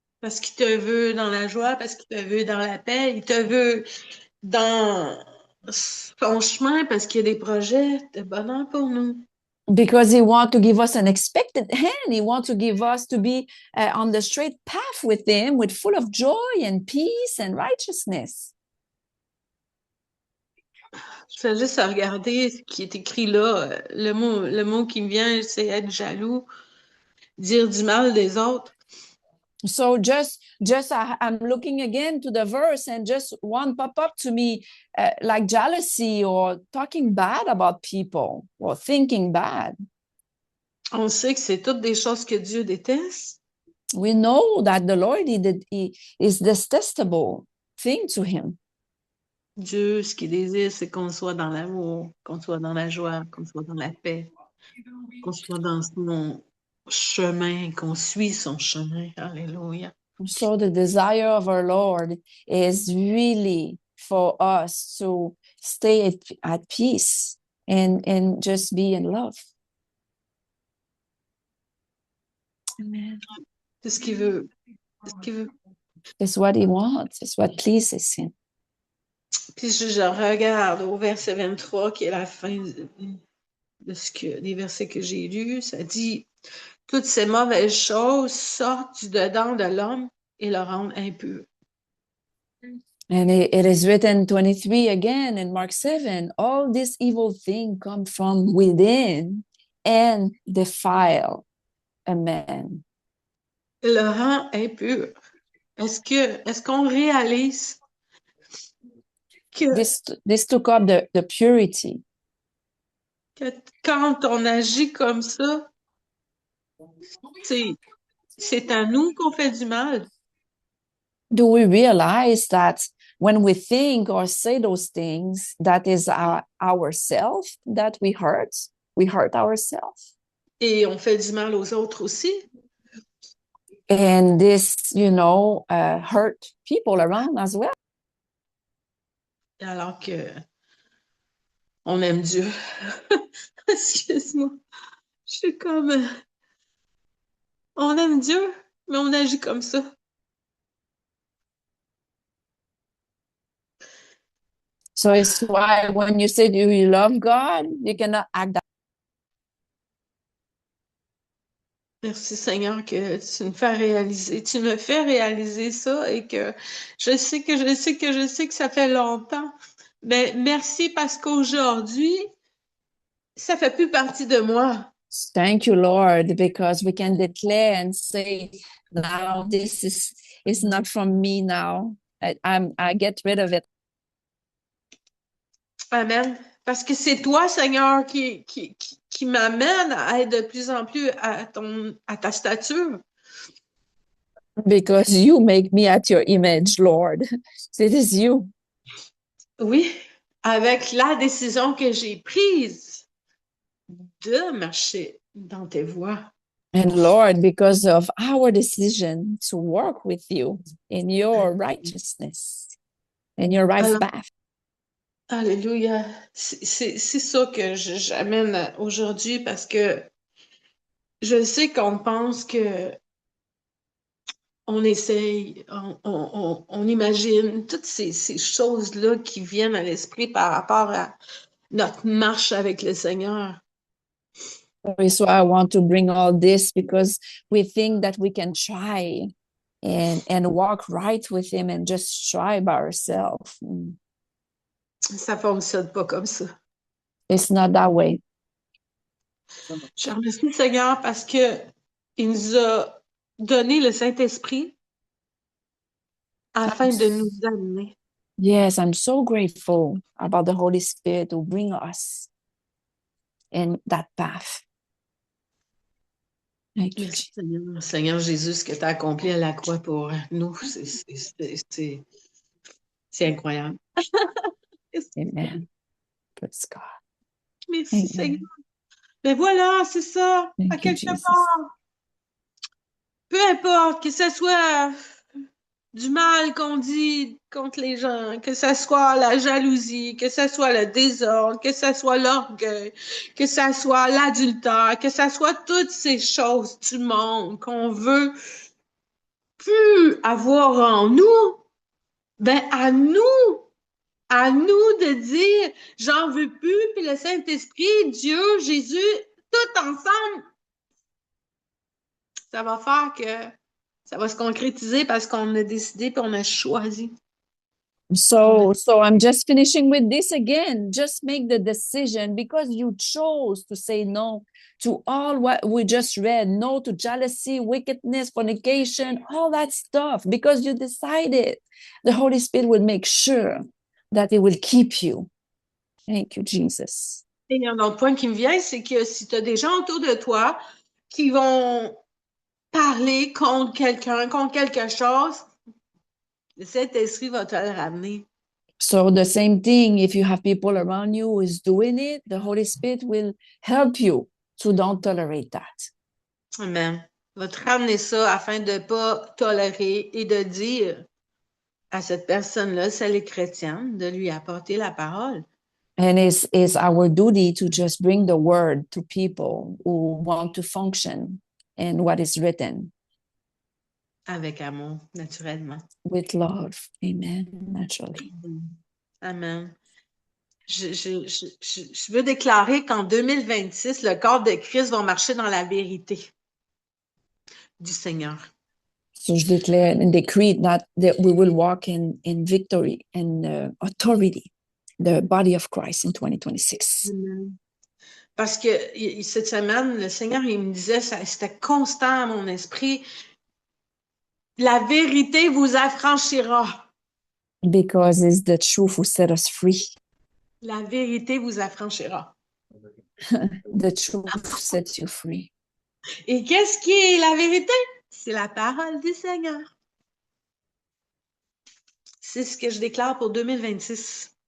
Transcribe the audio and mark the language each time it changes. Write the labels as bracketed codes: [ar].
[fr] Parce qu'il te veut dans la joie, parce qu'il te veut dans la paix, il te veut dans son chemin, parce qu'il y a des projets de bonheur pour nous. [en] Because he wants to give us an expected hand. He wants to give us to be on the straight path with him, with full of joy and peace and righteousness. [fr] Je fais juste à regarder ce qui est écrit là. Le mot qui me vient, c'est être jaloux, dire du mal des autres. [en] So just I'm looking again to the verse and just one pop up to me like jealousy or talking bad about people or thinking bad. [fr] On sait que c'est toutes des choses que Dieu déteste. [en] We know that the Lord is detestable thing to him. [fr] Dieu, ce qu'il désire, c'est qu'on soit dans l'amour, qu'on soit dans la joie, qu'on soit dans la paix, qu'on soit dans son chemin, qu'on suit son chemin. Alléluia. [en] So the desire of our Lord is really for us to stay at peace and just be in love. Amen. [fr] C'est ce qu'il veut. C'est ce qu'il veut. [en] It's what he wants. It's what pleases him. [fr] Puis je regarde au verset 23, qui est la fin des versets que j'ai lus. Ça dit, toutes ces mauvaises choses sortent du dedans de l'homme et le rendent impur. [en] And it is written 23 again in Mark 7, all this evil thing come from within and defile a man. [fr] Le rend impur. Est-ce qu'on réalise que, [en] this took up the purity. [fr] que quand on agit comme ça, c'est à nous qu'on fait du mal? [en] Do we realize that when we think or say those things, that is ourself that we hurt ourselves? [fr] Et on fait du mal aux autres aussi. [en] And this, hurt people around as well. [fr] alors que on aime Dieu. Excuse-moi. Je suis comme, on aime Dieu, mais on agit comme ça. [en] So it's why when you say do you love God, you cannot act that. [fr] Merci Seigneur que tu me fais réaliser ça et que je sais que ça fait longtemps. Mais merci parce qu'aujourd'hui, ça fait plus partie de moi. [en] Thank you, Lord, because we can declare and say, now this is not from me now. I get rid of it. Amen. [fr] Parce que c'est toi, Seigneur, qui m'amène à être de plus en plus à ta stature. [en] Because you make me at your image, Lord. It is you. [fr] Oui, avec la décision que j'ai prise de marcher dans tes voies. [en] And Lord, because of our decision to work with you in your righteousness, in your right [fr] Alors, [en] path. [fr] alléluia. C'est ça que j'amène aujourd'hui parce que je sais qu'on pense que on essaye, on imagine toutes ces choses-là qui viennent à l'esprit par rapport à notre marche avec le Seigneur. [en] So I want to bring all this because we think that we can try and walk right with him and just try by ourselves. [fr] Ça fonctionne pas comme ça. [en] It's not that way. [fr] Je remercie le Seigneur parce que il nous a donné le Saint-Esprit afin de nous amener. [en] Yes, I'm so grateful about the Holy Spirit to bring us in that path. Thank you, [fr] Merci Seigneur, Seigneur Jésus, ce que tu as accompli à la croix pour nous, c'est incroyable. [en] Amen. Praise God. [fr] Merci [en] Amen. [fr] Seigneur. Mais voilà, c'est ça, à [en] Thank you, [fr] quelque [en] Jesus. [fr] part. Peu importe que ce soit du mal qu'on dit contre les gens, que ce soit la jalousie, que ce soit le désordre, que ce soit l'orgueil, que ce soit l'adultère, que ce soit toutes ces choses du monde qu'on veut plus avoir en nous, ben à nous de dire, j'en veux plus, puis le Saint-Esprit, Dieu, Jésus, tout ensemble, ça va faire que ça va se concrétiser parce qu'on a décidé puis on a choisi. [en] So I'm just finishing with this again. Just make the decision because you chose to say no to all what we just read, no to jealousy, wickedness, fornication, all that stuff, because you decided. The Holy Spirit will make sure that it will keep you. Thank you, Jesus. [fr] Et il y a un autre point qui me vient, c'est que si tu as des gens autour de toi qui vont parler contre quelqu'un, contre quelque chose, le Saint-Esprit va te le ramener. [en] So the same thing, if you have people around you who is doing it, the Holy Spirit will help you to don't tolerate that. Amen. [fr] Va te ramener ça afin de ne pas tolérer et de dire à cette personne-là, si elle est chrétienne, de lui apporter la parole. [en] And it's our duty to just bring the word to people who want to function in what is written. [fr] Avec amour, naturellement. [en] With love. Amen. Naturally. Amen. [fr] Je veux déclarer qu'en 2026, le corps de Christ va marcher dans la vérité du Seigneur. [en] So [fr] je [en] declare and decree that we will walk in victory and authority, the body of Christ in 2026. Amen. [fr] Parce que cette semaine, le Seigneur, il me disait, c'était constant à mon esprit, la vérité vous affranchira. [en] Because it's the truth who set us free. [fr] La vérité vous affranchira. [en] The truth sets you free. [fr] Et qu'est-ce qui est la vérité? C'est la parole du Seigneur. C'est ce que je déclare pour 2026.